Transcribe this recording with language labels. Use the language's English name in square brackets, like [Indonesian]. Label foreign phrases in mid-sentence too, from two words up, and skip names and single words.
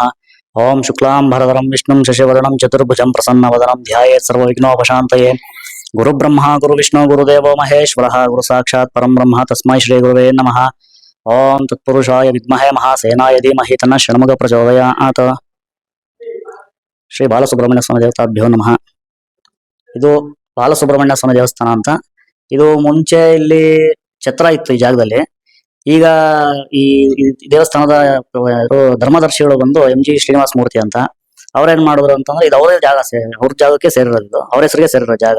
[Sanskrit] ಓಂ ಶುಕ್ಲಾಂಬರಧರಂ ವಿಷ್ಣುಂ ಶಶಿವರ್ಣಂ ಚತುರ್ಭುಜಂ ಪ್ರಸನ್ನವದನಂ ಧ್ಯಾಯೇತ್ ಸರ್ವವಿಘ್ನೋಪಶಾಂತಯೇ. ಗುರುಬ್ರಹ್ಮ ಗುರುವಿಷ್ಣು ಗುರುದೇವೋ ಮಹೇಶ್ವರಃ ಗುರು ಸಾಕ್ಷಾತ್ ಪರಂ ಬ್ರಹ್ಮ ತಸ್ಮೈ ಶ್ರೀ ಗುರುವೇ ನಮಃ. ಓಂ ತತ್ಪುರುಷಾಯ ವಿದ್ಮಹೇ ಮಹಾಸೇನಾಯ ಧೀಮಹಿ ತನ್ನಃ ಷಣ್ಮುಖ ಪ್ರಚೋದಯಾತ್. ಶ್ರೀ ಬಾಲಸುಬ್ರಹ್ಮಣ್ಯ ಸ್ವಾಮಿ ದೇವತಾಭ್ಯೋ ನಮಃ. [Kannada] ಇದು ಬಾಲಸುಬ್ರಹ್ಮಣ್ಯ ಸ್ವಾಮಿ ದೇವಸ್ಥಾನ ಅಂತ. ಇದು ಮುಂಚೆ ಇಲ್ಲಿ ಛತ್ರ ಇತ್ತು ಈ ಜಾಗದಲ್ಲಿ. ಈಗ ಈ ದೇವಸ್ಥಾನದ ಧರ್ಮದರ್ಶಿಗಳು ಬಂದು MG ಶ್ರೀನಿವಾಸ ಮೂರ್ತಿ ಅಂತ ಅವ್ರೇನ್ ಮಾಡಿದ್ರು ಅಂತಂದ್ರೆ, ಇದು ಅವರೇ ಜಾಗ, ಅವ್ರ ಜಾಗಕ್ಕೆ ಸೇರಿರೋದು, ಅವ್ರ ಹೆಸರಿಗೆ ಸೇರಿರೋ ಜಾಗ.